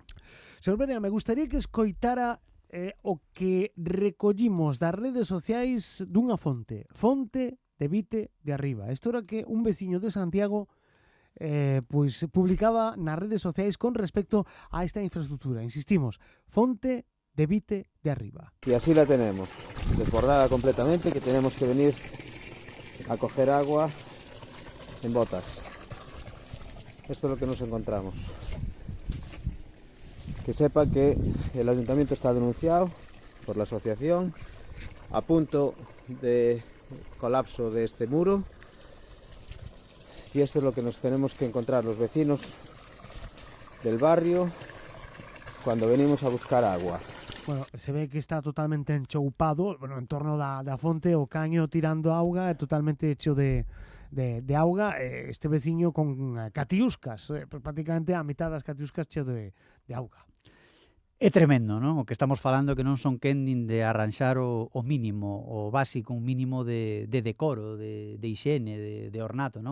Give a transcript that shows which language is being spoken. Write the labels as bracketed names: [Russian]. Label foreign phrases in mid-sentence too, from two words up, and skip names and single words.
[Galician] Señor Berea, me gustaría que escoitara o que recollimos das redes sociais dunha fonte de Vite de Arriba. Isto era que un veciño de Santiago pois publicaba nas redes sociais con respecto a esta infraestructura. Insistimos, fonte de Vite de Arriba. [Spanish] Y así la tenemos, desbordada completamente, que tenemos que venir a coger agua en botas. Esto es lo que nos encontramos. Que sepa que el ayuntamiento está denunciado por la asociación a punto de colapso de este muro, y esto es lo que nos tenemos que encontrar los vecinos del barrio cuando venimos a buscar agua. [Galician] Bueno, se ve que está totalmente enchoupado, bueno, en torno da fonte, o caño tirando auga, é totalmente hecho de auga, este veciño con catiuscas, prácticamente a mitad das catiuscas cheo de auga. É tremendo, non? O que estamos falando que non son quen nin de arranxar o mínimo, o básico, un mínimo de decoro, de hixene, de ornato, non?